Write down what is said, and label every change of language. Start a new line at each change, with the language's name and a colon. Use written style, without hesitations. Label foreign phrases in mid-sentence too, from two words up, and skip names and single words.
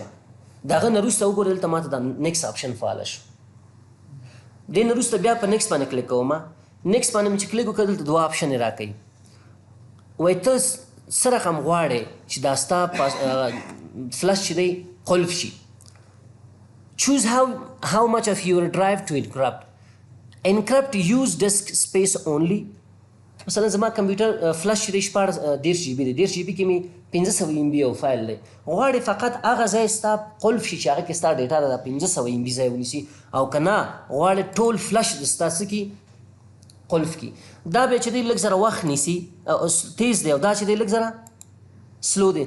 Pashto: دغه نه وروسته وګوره دلته ماته دا
English: next option
Pashto: فعاله شو. دې نه وروسته بیا په نیکسټ باندې کلیک کوم. نیکسټ باندې مې چې کلیک وکړ دلته 2 آپشن یې راکوي. وایي ته څه رقم غواړې چې دا ستا فلش چې دی قلف شي.
English: choose how much of your drive to encrypt. encrypt use disk space only.
Pashto: مثلا زما کمپیوټر فلش چې دی 14 جی بي دی، 10 جی بي کې مې 1500 ام بي یو فایل دی، غواړې فقط هغه ځای ستا قلف شي چې هغه کې ستا ډیټا ده 1500 ام بي ځای ونیسي، او که نه غواړې ټول فلش د ستا څه کي قلف کی. دا بیا چې دی لږ زره وخت نیسي تیز دی، او دا چې دی لږ زره سلو دی.